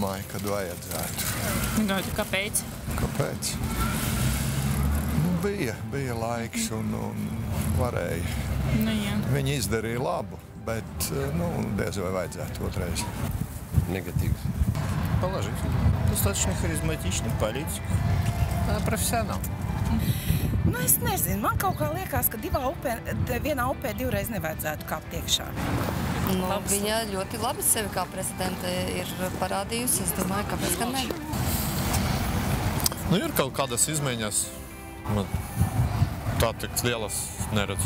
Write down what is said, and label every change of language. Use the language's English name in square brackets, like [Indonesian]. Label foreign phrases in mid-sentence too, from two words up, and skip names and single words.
[Latvian] kad vajadzētu. Gaidu, kāpēc? Kāpēc? Nu, bija laiks un varēja. Nu, jā. Viņi izdarīja labu, bet diez vai vajadzētu otrais. [Russian] Негатив. Положительно. Достаточно харизматичный политик. Профессионал. [Latvian] Nu, es nezinu, man kaut kā liekas, ka vienā upē divreiz nevajadzētu kāpt iekšā. Viņa ļoti labi sevi kā prezidente ir parādījusi. Es domāju, kāpēc gan ne? Ir kaut kādas izmaiņas. Tā tik lielas neredzu.